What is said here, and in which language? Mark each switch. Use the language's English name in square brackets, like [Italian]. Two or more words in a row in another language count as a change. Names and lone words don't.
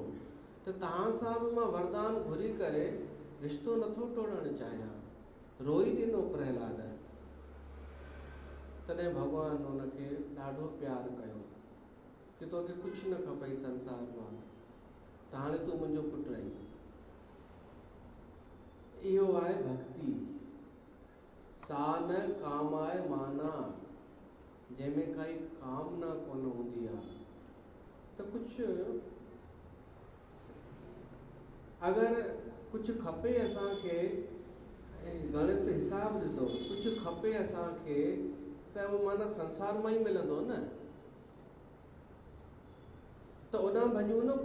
[Sindhi] त तव्हां सां बि मां वरदान घुरी करे रिश्तो नथो टोड़णु चाहियां। रोई ॾिनो प्रहलाद। तॾहिं भॻवानु हुनखे ॾाढो प्यारु कयो कि तोखे कुझु न खपई संसार मां, त हाणे तूं मुंहिंजो पुटु आहीं। इहो आहे भक्ति। [Sanskrit] सा न कामाय [Sindhi] माना, जंहिंमें काई कामना कोन हूंदी आहे। त कुझु अगरि कुझु खपे असांखे, गणित हिसाब ॾिसो, कुझु खपे असांखे त उहो माना संसार मां ई मिलंदो न, त ओॾां भॼूं न।